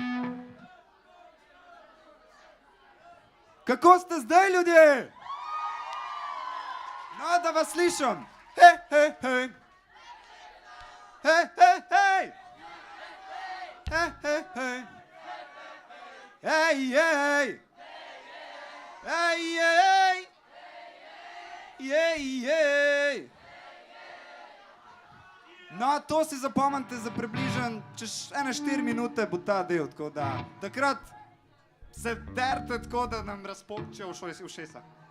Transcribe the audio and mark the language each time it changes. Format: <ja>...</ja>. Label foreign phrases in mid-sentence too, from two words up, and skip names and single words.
<sl>Kako ste zdaj, ljudje? No, da vas slišam. Hej, hej, hej. Hej, hej, hej. Hej, hej, hej. Hej, hej. Hej, hej. Jej, jej. No, to si zapomnite za približno čez 4 minute bo ta del, tako da takrat se derte tako, da nam razpokče ušesa.</sl>